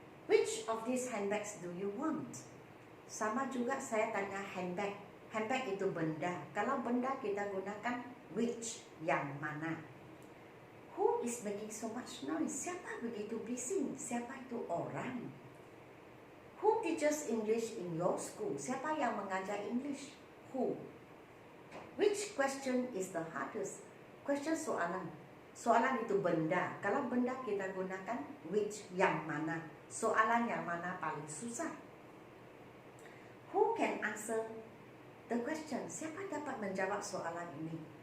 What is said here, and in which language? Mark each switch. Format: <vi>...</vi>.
<en>Which of these handbags do you want?</en> <ms>Sama juga saya tanya handbag. Handbag itu benda. Kalau benda kita gunakan which, yang mana.</ms> <en>Who is making so much noise?</en> <ms>Siapa begitu bising? Siapa itu orang?</ms> <en>Who teaches English in your school?</en> <ms>Siapa yang mengajar English?</ms> <en>Who? Which question is the hardest?</en> <ms>Question soalan. Soalan itu benda. Kalau benda kita gunakan which, yang mana. Soalan yang mana paling susah?</ms> <en>Who can answer the question?</en> <ms>Siapa dapat menjawab soalan ini?</ms>